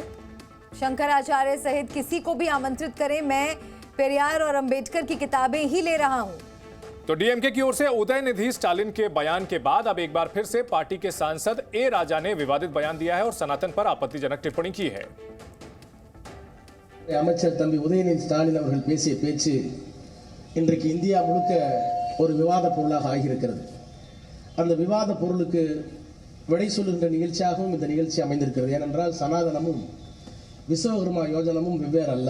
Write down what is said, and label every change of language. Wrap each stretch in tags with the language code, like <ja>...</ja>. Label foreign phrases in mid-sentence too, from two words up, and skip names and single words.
<hi>शंकराचार्य सहित किसी को भी आमंत्रित करें, मैं पेरियार और अंबेडकर की किताबें ही ले रहा हूं। तो डीएमके की ओर से उदयनिधि स्टालिन के बयान के बाद अब एक बार फिर से पार्टी के सांसद ए राजा ने विवादित बयान दिया है और सनातन पर आपत्तिजनक टिप्पणी की है।</hi> <ta>அமைச்சர் தம்பி உதயநிதி ஸ்டாலின் அவர்கள் பேசிய பேச்சு இன்றைக்கு இந்தியா முழுக்க ஒரு விவாத பொருளாக ஆகியிருக்கிறது. அந்த விவாத பொருளுக்கு விடை சொல்லுகின்ற நிகழ்ச்சியாகவும் இந்த நிகழ்ச்சி அமைந்திருக்கிறது. ஏனென்றால் சனாதனமும் விஸ்வகர்மா யோஜனமும் வெவ்வேறு அல்ல.</ta>